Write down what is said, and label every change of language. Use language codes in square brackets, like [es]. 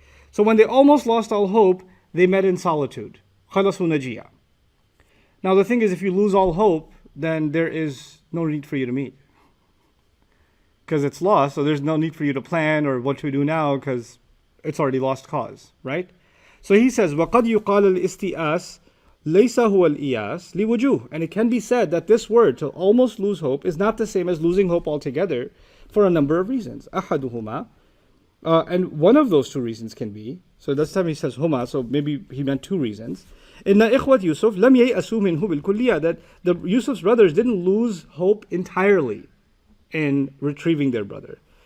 [en] So when they almost lost all hope, they met in solitude. [ar] خَلَصُوا نَجِيًّا. [en] Now the thing is, if you lose all hope, then there is no need for you to meet. Because it's lost, so there's no need for you to plan or what to do now because it's already lost cause, right? So he says, [ar] وَقَدْ يُقَالَ الْإِسْتِئَاسِ لَيْسَ هُوَ الْإِيَاسِ لِوُجُوهٍ. [en] And it can be said that this word, to almost lose hope, is not the same as losing hope altogether for a number of reasons. [ar] أَحَدُهُمَا. [en] And one of those two reasons can be, so this time he says huma, so maybe he meant two reasons. [ar] Inna ikhwat Yusuf lam yay'asu minhu bil kulliyah, [en] that the Yusuf's brothers didn't lose hope entirely in retrieving their brother.